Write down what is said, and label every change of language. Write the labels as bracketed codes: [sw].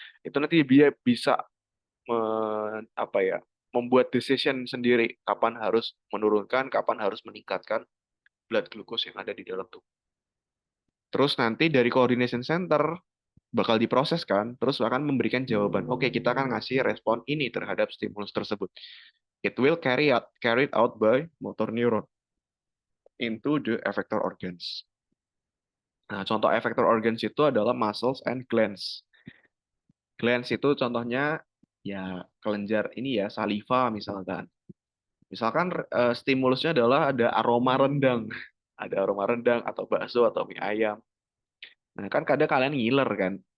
[id] Itu nanti dia bisa apa ya, membuat decision sendiri kapan harus menurunkan, kapan harus meningkatkan blood glucose yang ada di dalam tubuh. Terus nanti dari coordination center bakal diproses kan, terus akan memberikan jawaban. Oke, kita akan ngasih respon ini terhadap stimulus tersebut. [en] It will carried out by motor neuron into the effector organs. [id] Nah, contoh effector organs itu adalah [en] muscles and glands. [id] Glands itu contohnya ya kelenjar ini ya, saliva misalkan. Misalkan stimulusnya adalah ada aroma rendang. Ada aroma rendang atau bakso atau mie ayam. Nah, kan kadang kalian ngiler kan.